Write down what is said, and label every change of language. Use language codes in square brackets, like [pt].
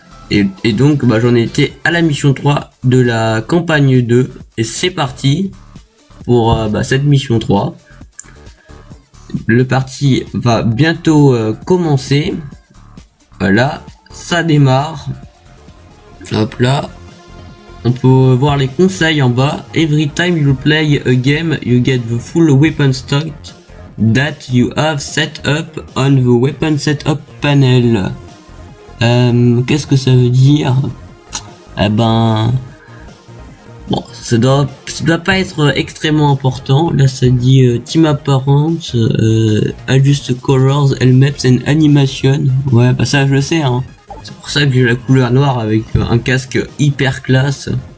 [fr] Et donc bah, j'en ai été à la mission 3 de la campagne 2 et c'est parti pour cette mission 3. Le parti va bientôt commencer. Voilà, ça démarre. Hop là. On peut voir les conseils en bas. [en] Every time you play a game, you get the full weapon stock that you have set up on the weapon setup panel. [fr] Qu'est-ce que ça veut dire? Eh ben... Bon, ça doit pas être extrêmement important. Là, ça dit [en] Team Apparent, Adjust Colors, Helmets and Animation. [fr] Ouais, bah ça, je le sais, hein. C'est pour ça que j'ai la couleur noire avec un casque hyper classe.